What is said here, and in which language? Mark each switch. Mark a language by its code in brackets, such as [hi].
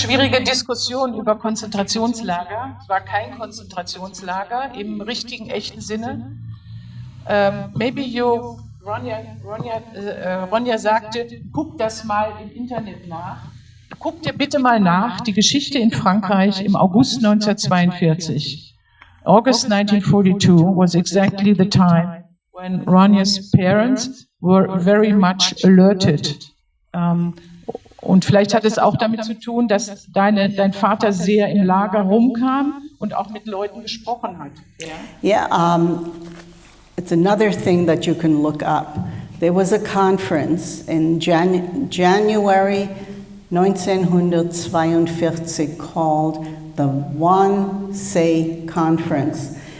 [de] Schwierige Diskussion über Konzentrationslager. Es war kein Konzentrationslager im richtigen, echten Sinne. [en] Maybe you, [de] Ronia sagte, guck das mal im Internet nach. Guck dir bitte mal nach, die Geschichte in Frankreich im August 1942. [en] August 1942 was exactly the time when Ronia's parents were very much alerted. [de] Und vielleicht hat es auch damit zu tun, dass dein Vater sehr im Lager rumkam und auch mit Leuten gesprochen hat. [en] Yeah, it's another thing that you can look up. There was a conference in January 1942 called the Wannsee Conference.